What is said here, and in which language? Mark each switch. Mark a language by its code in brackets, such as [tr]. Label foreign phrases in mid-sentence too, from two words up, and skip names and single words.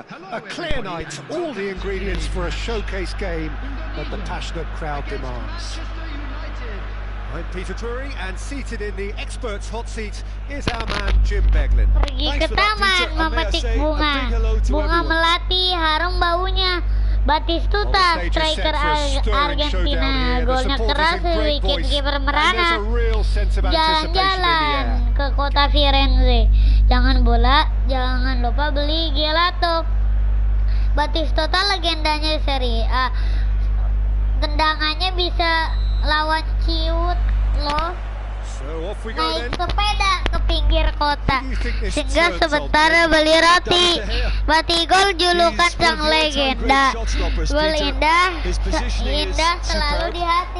[en] A clear night, all the ingredients for a showcase game that the passionate crowd demands. I'm Peter Drury, and seated in the experts' hot seat is our man Jim Beglin. [id] Pergi ke taman memetik bunga. Bunga melati, harum baunya. Batistuta, striker Argentina. Golnya keras, wicket kiper merana. Jalan-jalan ke kota Firenze. Jangan bola, jangan lupa beli gelato. Batistuta legendanya Serie A. Tendangannya bisa lawan ciut loh. Naik sepeda ke pinggir kota, sehingga sebentar beli roti. Batigol julukan sang legenda. Gol indah, indah selalu di hati.